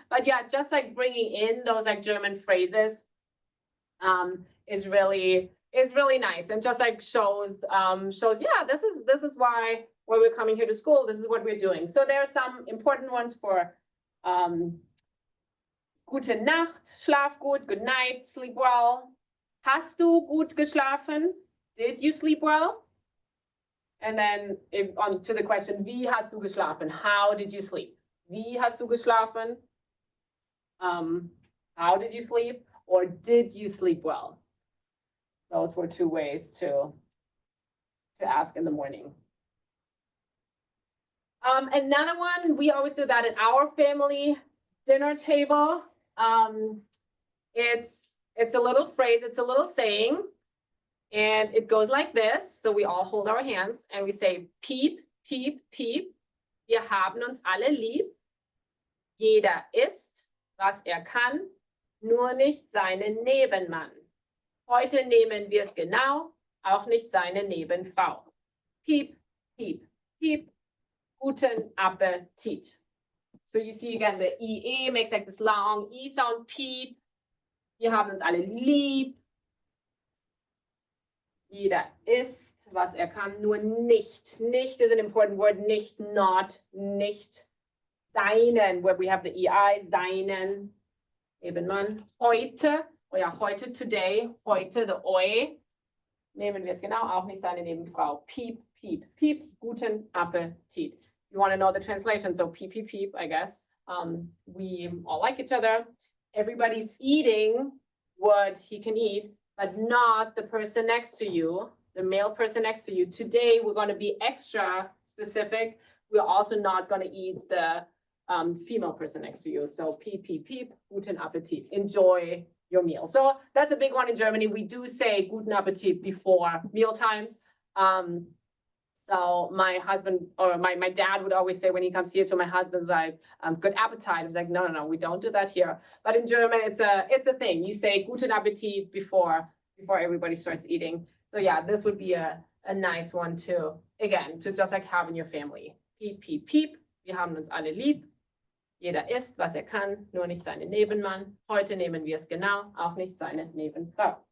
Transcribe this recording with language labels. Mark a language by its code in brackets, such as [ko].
[en] But yeah, just like bringing in those like German phrases is really nice, and just like shows yeah, this is why we're coming here to school. This is what we're doing. So there are some important ones for [de] Gute Nacht, schlaf gut, [en] good night, sleep well. [de] Hast du gut geschlafen? [en] Did you sleep well? And then on to the question, [de] wie hast du geschlafen? [en] How did you sleep? [de] Wie hast du geschlafen? [en] How did you sleep? Or did you sleep well? Those were two ways to ask in the morning. Another one, we always do that at our family dinner table. It's a little phrase, it's a little saying, and it goes like this. So we all hold our hands and we say, piep, piep, piep. [de] Wir haben uns alle lieb. Jeder isst, was kann, nur nicht seinen Nebenmann. Heute nehmen wir es genau, auch nicht seine Nebenfrau. Piep, piep, piep. Guten Appetit. [en] So you see again, the IE makes like this long E sound, piep. [de] Wir haben uns alle lieb. Jeder isst, was kann, nur nicht. [en] Nicht is an important word. Nicht, not, nicht. Seinen, where we have the EI, seinen. Nebenmann. Heute, heute, today. Heute, the oi. [de] Nehmen wir es genau, auch nicht seine Nebenfrau. Piep, piep, piep. Guten Appetit. [en] You want to know the translation, so peep, peep, peep, I guess. We all like each other. Everybody's eating what he can eat, but not the person next to you, the male person next to you. Today, we're going to be extra specific. We're also not going to eat the female person next to you. So peep, peep, peep, guten Appetit. Enjoy your meal. So that's a big one in Germany. We do say guten Appetit before meal times. So my husband or my dad would always say when he comes here to my husband's like, good appetite. I was like, no, we don't do that here. But in German, it's a thing. You say guten Appetit before before everybody starts eating. So yeah, this would be a nice one to, again, to just like have in your family. [de] Piep, piep, piep. Wir haben uns alle lieb. Jeder isst, was kann, nur nicht seinen Nebenmann. Heute nehmen wir es genau, auch nicht seine Nebenfrau.